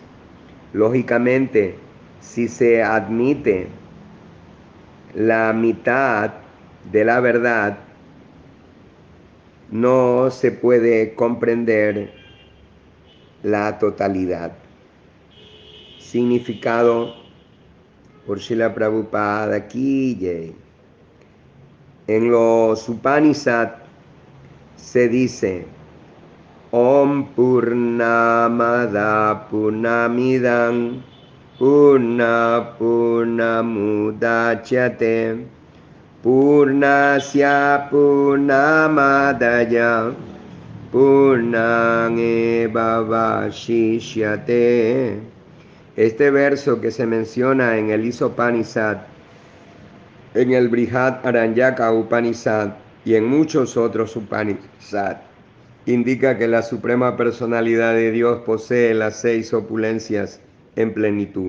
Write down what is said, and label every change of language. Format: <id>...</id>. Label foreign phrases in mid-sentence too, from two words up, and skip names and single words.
<es>Lógicamente, si se admite la mitad de la verdad, no se puede comprender la totalidad. Significado por Srila Prabhupada</es> <hi>की जय.</hi> <es>En los Upanishad se dice</es> <sa>ॐ पूर्णमदः पूर्णमिदं पूर्ण पूर्णमुदच्यते पूर्णस्य पूर्णमादाय पूर्णमेव वशिष्यते.</sa> <es>Este verso que se menciona en el Isopanishad, en el Brihad Aranyaka Upanishad y en muchos otros Upanishad, indica que la Suprema Personalidad de Dios posee las 6 opulencias en plenitud.</es>